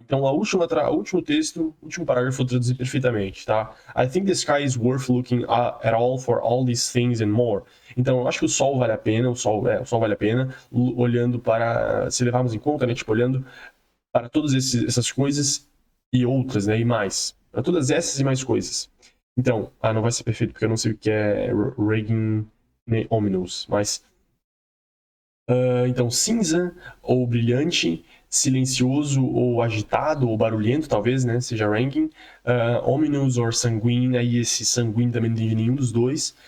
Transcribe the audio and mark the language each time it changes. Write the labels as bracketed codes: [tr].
[pt] Então, o último texto, o último parágrafo eu traduzi perfeitamente, tá? [en] I think the sky is worth looking at all for all these things and more. [pt] Então, eu acho que o sol vale a pena, o sol vale a pena, olhando para, se levarmos em conta, né, tipo, olhando para todas essas coisas e outras, né, e mais. Para todas essas e mais coisas. Então, não vai ser perfeito porque eu não sei o que é Reagan Ominous, mas então cinza ou brilhante, silencioso ou agitado ou barulhento, talvez, né, seja ranking, [en] ominous or sanguine, [pt] aí esse sanguine também não entendi nenhum dos dois.